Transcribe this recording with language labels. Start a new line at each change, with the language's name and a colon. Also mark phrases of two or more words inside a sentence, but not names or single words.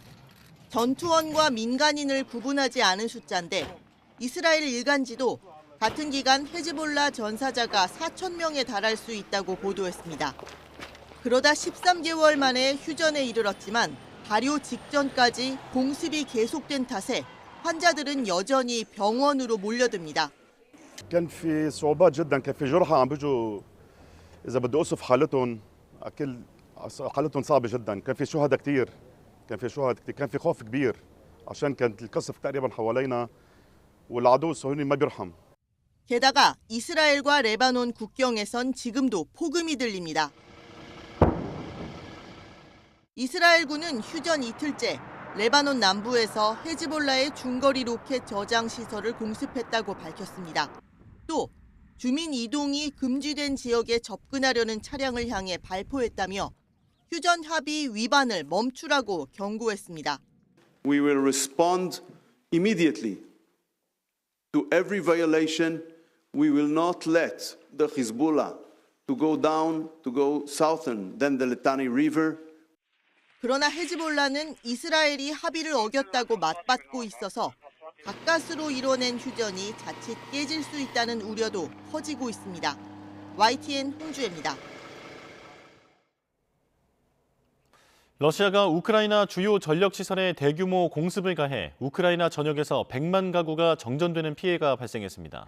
Korean: 전투원과 민간인을 구분하지 않은 숫자인데 이스라엘 일간지도 같은 기간 헤즈볼라 전사자가 4,000명에 달할 수 있다고 보도했습니다. 그러다 13개월 만에 휴전에 이르렀지만 발효 직전까지 공습이 계속된 탓에 환자들은 여전히 병원으로 몰려듭니다.
Arabic: كان في صعوبات جدا، كان في جرحى عم بيجوا اذا بدي اوصف حالتهم حالتهم صعبه جدا، كان في شهداء كثير، كان في خوف كبير عشان كانت القصف تقريبا حوالينا والعدو الصهيوني ما بيرحم.
Korean: 게다가 이스라엘과 레바논 국경에선 지금도 폭음이 들립니다. 이스라엘군은 휴전 이틀째 레바논 남부에서 헤즈볼라의 중거리 로켓 저장 시설을 공습했다고 밝혔습니다. 또 주민 이동이 금지된 지역에 접근하려는 차량을 향해 발포했다며 휴전 합의 위반을 멈추라고 경고했습니다.
English: We will respond immediately to every violation. We will not let the Hezbollah to go southern than the Litani River.
Korean: 그러나 헤즈볼라는 이스라엘이 합의를 어겼다고 맞받고 있어서 가까스로 이뤄낸 휴전이 자칫 깨질 수 있다는 우려도 커지고 있습니다. YTN 홍주혜입니다. 러시아가 우크라이나 주요 전력시설에 대규모 공습을 가해 우크라이나 전역에서 100만 가구가 정전되는 피해가 발생했습니다.